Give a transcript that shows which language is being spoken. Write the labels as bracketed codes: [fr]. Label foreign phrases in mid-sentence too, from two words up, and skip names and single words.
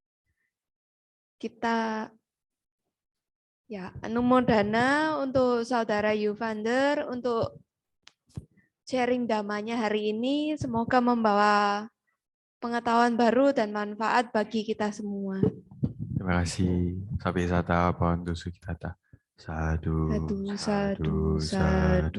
[id] Kita ya anumodana untuk saudara Yuvander untuk sharing damanya hari ini. Semoga membawa pengetahuan baru dan manfaat bagi kita semua. Terima kasih. [pi] Sabi sata pantu sukitata. [id] Sadu, Sadu, sadu, sadu, sadu.